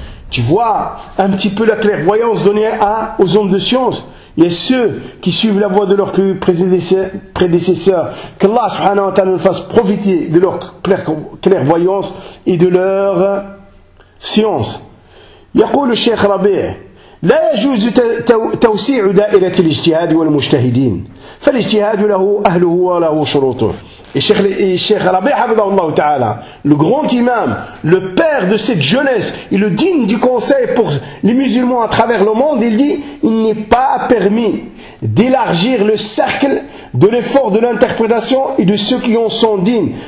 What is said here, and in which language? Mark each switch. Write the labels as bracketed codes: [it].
[fr] Tu vois un petit peu la clairvoyance donnée aux hommes de science. Il y a ceux qui suivent la voie de leurs plus prédécesseurs, qu'Allah subhanahu wa ta'ala nous fasse profiter de leur clairvoyance et de leur science. [ar] يقول الشيخ ربيع لا يجوز توسيع دائرة الاجتهاد والمجتهدين فالاجتهاد له أهله وله شروطه. [fr] Et Cheikh Rabi Hafidhahullah Ta'ala, le grand imam, le père de cette jeunesse, et le digne du conseil pour les musulmans à travers le monde, il dit, il n'est pas permis d'élargir le cercle de l'effort de l'interprétation et de ceux qui en sont dignes.